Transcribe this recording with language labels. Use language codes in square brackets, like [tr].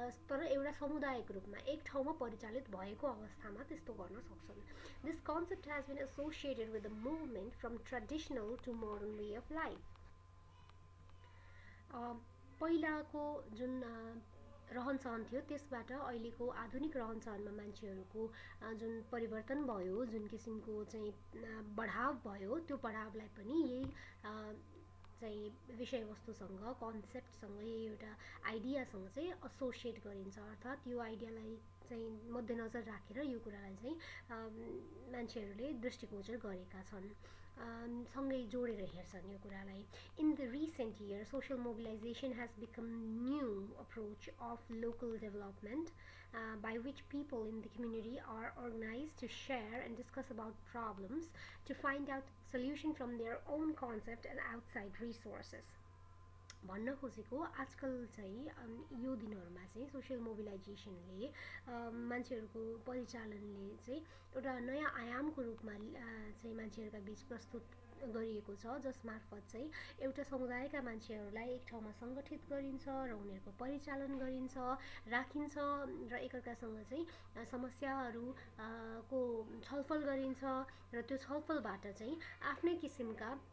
[ne] तर एउटा समुदायको रूपमा एक ठाउँमा परिचालित भएको अवस्थामा त्यस्तो गर्न सक्छन्। [en] This concept has been associated with the movement from traditional to modern way of life. [ne] पहिलाको जुन रहनसहन थियो त्यसबाट अहिलेको आधुनिक रहनसहनमा मान्छेहरूको जुन परिवर्तन भयो, जुन किसिमको चाहिँ बढाव भयो, त्यो बढावलाई पनि यही चाहिँ विषयवस्तुसँग, कन्सेप्टसँग, यही एउटा आइडियासँग चाहिँ एसोसिएट गरिन्छ। अर्थात् यो आइडियालाई चाहिँ मध्यनजर राखेर यो कुरालाई चाहिँ मान्छेहरूले दृष्टिगोचर गरेका छन्, सँगै जोडेर हेर्छन् यो कुरालाई. [en] In the recent year, social mobilization has become new approach of local development, by which people in the community are organized to share and discuss about problems, to find out solution from their own concept and outside resources. [ne] भन्न खोजेको आजकल चाहिँ यो दिनहरूमा चाहिँ social मोबिलाइजेसनले मान्छेहरूको परिचालनले चाहिँ एउटा नयाँ आयामको रूपमा चाहिँ मान्छेहरूका बीच प्रस्तुत गरिएको छ, जसमार्फत चाहिँ एउटा समुदायका मान्छेहरूलाई एक ठाउँमा सङ्गठित गरिन्छ र उनीहरूको परिचालन गरिन्छ, राखिन्छ र एकअर्कासँग चाहिँ समस्याहरू को छलफल गरिन्छ र त्यो छलफलबाट चाहिँ आफ्नै किसिमका